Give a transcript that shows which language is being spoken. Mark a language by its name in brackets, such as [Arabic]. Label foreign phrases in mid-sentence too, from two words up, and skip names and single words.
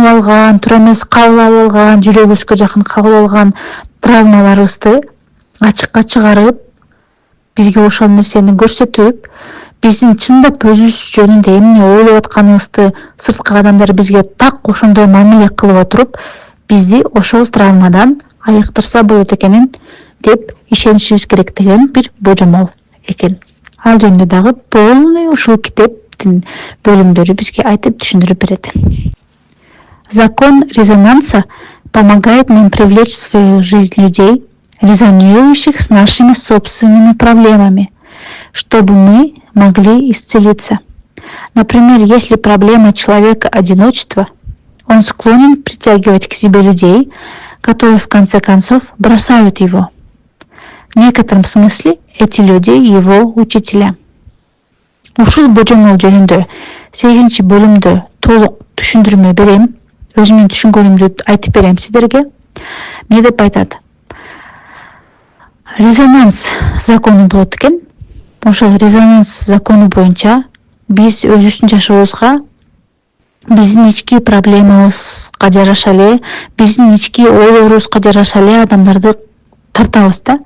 [Kyrgyz] алган, туура эмес кабыл алып алган, жүрөгүбүзгө жакын кабыл алган травмаларыбызды ачыкка чыгарып, бизге ошол нерсени көрсөтүп, биздин чындап өзүбүз жөнүндө эмне ойлоп атканыбызды сырткы адамдар бизге так ошондой мамиле кылып отуруп, бизди ошол травмадан айыктырса болот экенин деп ишенишибиз керек деген бир божомол экен. Ал жөнүндө дагы полный ушул китептин бөлүмдөрү бизге айтып түшүндүрүп берет. [Russian] Закон резонанса помогает нам привлечь в свою жизнь людей, резонирующих с нашими собственными проблемами, чтобы мы могли исцелиться. Например, если проблема человека одиночество, он склонен притягивать к себе людей, которые в конце концов бросают его. В некотором смысле эти люди его учителя. [Kyrgyz] Ушул божомол жөнүндө 8 бөлүмдө толук түшүндүрмө берем. Өзүмдүн түшүнгөнүмдү айтып берем сиздерге. Эмне деп айтат? Резонанс закону болот экен. Ошол резонанс закону боюнча биз өзүбүздүн жашообузга, биздин ички проблемабызга жараша эле, биздин ички ойлорубузга жараша эле адамдарды тартабыз да.